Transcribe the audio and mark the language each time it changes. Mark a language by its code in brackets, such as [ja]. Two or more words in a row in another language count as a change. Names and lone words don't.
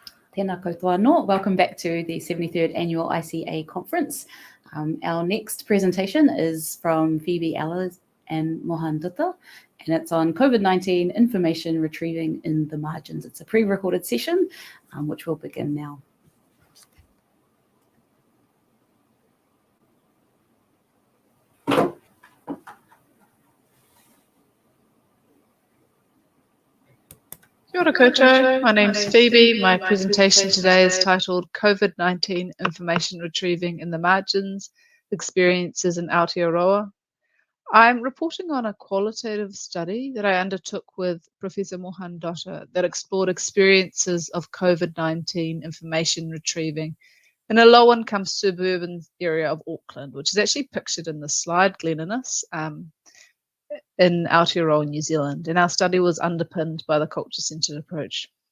[mi] Tēnā koutou anō. [en] Welcome back to the 73rd Annual ICA Conference. Our next presentation is from Phoebe Elers and Mohammad Aminul, and it's on COVID-19 information retrieving in the margins. It's a pre-recorded session, which will begin now. [mi] Kia ora koutou. [en] My name's Phoebe. My presentation today is titled COVID-19 Information Retrieving in the Margins, Experiences in Aotearoa. I'm reporting on a qualitative study that I undertook with Professor Mohan Dotta that explored experiences of COVID-19 information retrieving in a low-income suburban area of Auckland, which is actually pictured in the slide, Glenniness, in Aotearoa, New Zealand, and our study was underpinned by the culture-centred approach.